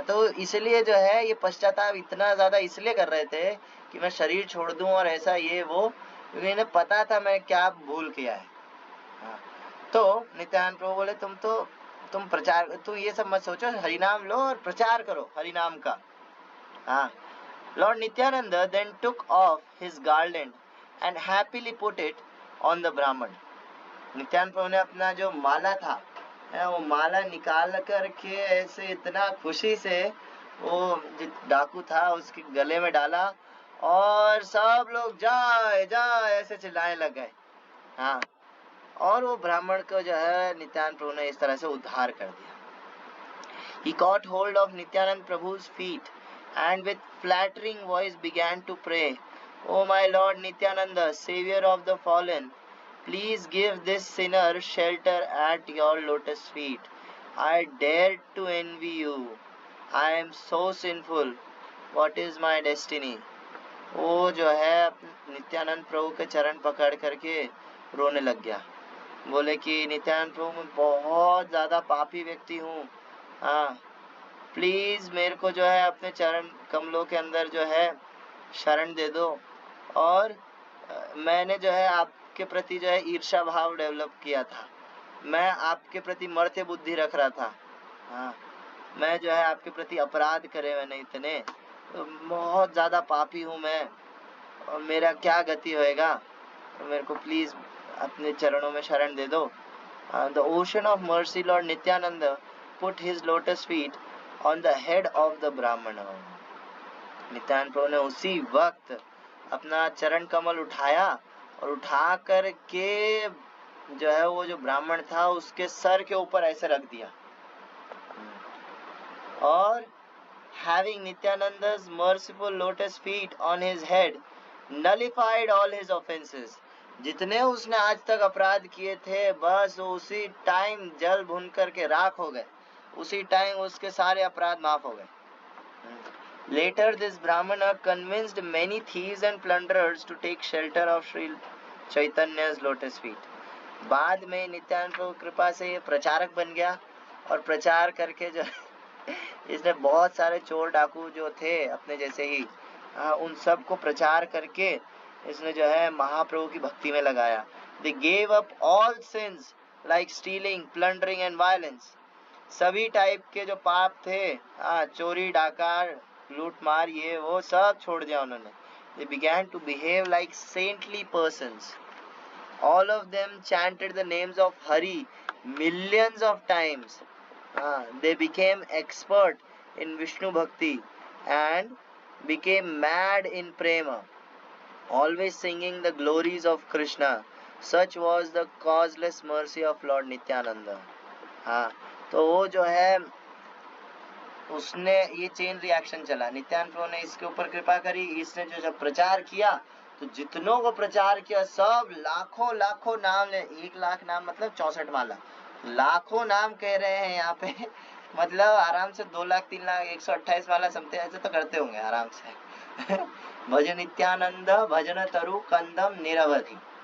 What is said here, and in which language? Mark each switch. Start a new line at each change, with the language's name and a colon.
Hindi: तो इसलिए जो है ये पश्चाताप इतना ज्यादा इसलिए कर रहे थे कि मैं शरीर छोड़ दूं और ऐसा ये वो, क्योंकि इन्हें पता था मैं क्या भूल किया है। तो नित्यानंद प्रभु बोले तुम प्रचार, तुम ये सब मत सोचो, हरिनाम लो और प्रचार करो हरिनाम का।
English: Lord Nityananda then took off his garland and happily put it on the Brahman.
Hindi: Nityanand प्रभु ने अपना जो माला था, वो माला निकाल करके ऐसे इतना खुशी से वो डाकू था उसके गले में डाला और सब लोग जय जय ऐसे चिल्लाने लग गए। हाँ, और वो ब्राह्मण को जो है नित्यानंद प्रभु ने इस तरह से उद्धार कर दिया।
English: He caught hold of Nityanand Prabhu's feet and with flattering voice began to pray, "O my Lord Nityananda, Savior of the fallen, please give this sinner shelter at your lotus feet. I dared to envy you. I am so sinful. What is my destiny?"
Hindi: वो जो है नित्यानंद प्रभु के चरण पकड़ करके रोने लग गया, बोले कि नित्यानंद प्रभु मैं बहुत ज्यादा पापी व्यक्ति हूँ, हाँ, प्लीज मेरे को जो है अपने चरण कमलों के अंदर जो है शरण दे दो। और मैंने जो है आपके प्रति जो है ईर्ष्या भाव डेवलप किया था, मैं आपके प्रति मर्त्य बुद्धि रख रहा था, हाँ, मैं जो है आपके प्रति अपराध करे मैंने इतने, बहुत ज्यादा पापी हूँ मैं और मेरा क्या गति होएगा, तो मेरे को प्लीज अपने चरणों में शरण दे दो।
English: The ocean of mercy Lord Nityananda put his lotus feet on the head of the Brahmana.
Hindi: Nityanand प्रभु ने उसी वक्त अपना चरण कमल उठाया और उठा कर के जो है वो जो ब्राह्मण था उसके सर के ऊपर ऐसे रख दिया।
English: और having Nityananda's merciful lotus feet on his head nullified all his offenses.
Hindi: जितने उसने आज तक अपराध किए थे बस उसी टाइम जल भुन करके राख हो गए, उसी टाइम उसके सारे अपराध माफ हो गए।
English: Later this Brahmana convinced many thieves and plunderers to take shelter of Sri Chaitanya's lotus feet.
Hindi: बाद में नित्यानंद प्रभु कृपा से ये प्रचारक बन गया और प्रचार करके जो इसने बहुत सारे चोर डाकू जो थे अपने जैसे ही, उन सब को प्रचार करके इसने जो है महाप्रभु की भक्ति में लगाया।
English: They gave up all sins like stealing, plundering and violence.
Hindi: सभी टाइप के जो पाप थे, चोरी डाका लूट मार ये वो सब छोड़ दिया उन्होंने।
English: They began to behave like saintly persons. All of them chanted the names of Hari millions of times. They became expert in Vishnu Bhakti and became mad in prema, always singing the glories of Krishna. Such was the causeless mercy of Lord Nityananda.
Hindi: तो वो जो है उसने ये chain reaction चला, नित्यानंद प्रभु ने इसके ऊपर कृपा करी, इसने जो जब प्रचार किया तो जितनों को प्रचार किया सब लाखों लाखों नाम ले, 1 लाख नाम मतलब 64 माला, लाखों नाम कह रहे हैं यहाँ पे मतलब आराम से 2 लाख 3 लाख 128 माला समथिंग ऐसे तो करते होंगे आराम से भज नित्यानंद भजन तरु कंदम निरवधि।